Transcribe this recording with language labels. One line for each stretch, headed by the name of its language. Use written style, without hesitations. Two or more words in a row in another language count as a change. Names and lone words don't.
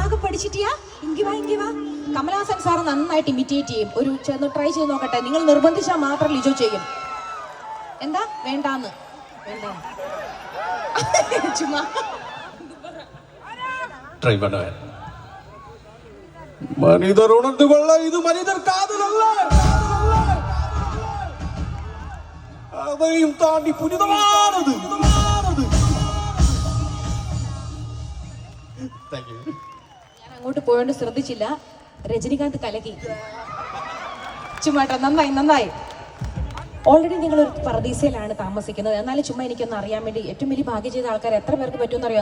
Malayalam: പഠിച്ചിട്ടിയാ? ഇങ്ങി വാ. കമലഹാസൻ സാർ നന്നായിട്ട് ഇമിറ്റേറ്റ് ചെയ്യും. ഒരു ചെന്ന് ട്രൈ ചെയ്ത് നോക്കട്ടെ. നിങ്ങൾ നിർബന്ധിച്ചാൽ മാത്രം ലിജോ ചെയ്യും. എന്താ വേണ്ടാന്ന് ചുമ്മാ
Tamil: ട്രൈ பண்ண மனிதர் உணர்ந்து கொள்ள இது மனிதர் காதல் அல்ல, அதையும் தாண்டி புனிதமானது.
Malayalam: ഞാൻ അങ്ങോട്ട് പോയോണ്ട് ശ്രദ്ധിച്ചില്ല. രജനികാന്ത് കലകി. ചുമ്മാട്ടോ, നന്നായി. ഓൾറെഡി നിങ്ങളൊരു പർദീസയിലാണ് താമസിക്കുന്നത്. എന്നാലും ചുമ്മാ എനിക്കൊന്ന് അറിയാൻ വേണ്ടി, ഏറ്റവും വലിയ ഭാഗ്യം ചെയ്ത ആൾക്കാർ എത്ര പേർക്ക് പറ്റുമെന്ന് അറിയാം?